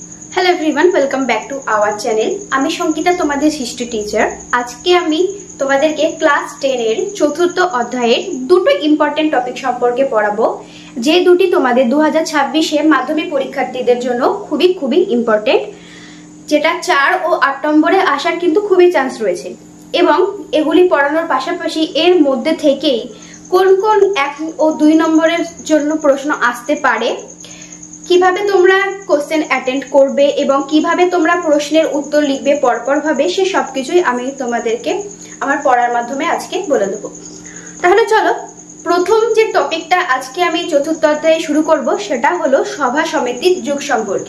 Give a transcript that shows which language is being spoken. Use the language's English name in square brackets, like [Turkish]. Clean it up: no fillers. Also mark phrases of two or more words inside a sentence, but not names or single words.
[English] hello everyone, welcome back to our channel. [Bangla] আমি সংগীতা তোমাদের হিস্ট্রি টিচার। আজকে আমি তোমাদেরকে ক্লাস 10 এর চতুর্থ অধ্যায়ের দুটো ইম্পর্টেন্ট টপিক সম্পর্কে পড়াবো, যে দুটি তোমাদের 2026 এ মাধ্যমিক পরীক্ষার্থীদের জন্য খুবই খুবই ইম্পর্টেন্ট, যেটা 4 আর 8 নম্বরে আসার কিন্তু খুবই চান্স রয়েছে এবং এগুলি পড়ানোর পাশাপাশি এর মধ্য থেকেই কোন কোন 1 আর 2 নম্বরের জন্য প্রশ্ন আসতে পারে, কিভাবে তোমরা কোশ্চেন অ্যাটেন্ড করবে এবং কিভাবে তোমরা প্রশ্নের উত্তর লিখবে পরপর ভাবে, সে সবকিছুই আমি তোমাদেরকে আমার পড়ার মাধ্যমে আজকে বলে দেব। তাহলে চলো, প্রথম যে টপিকটা আজকে আমি চতুর্থ অধ্যায়ে শুরু করব সেটা হলো সভা সমিতির যুগ সম্পর্কে।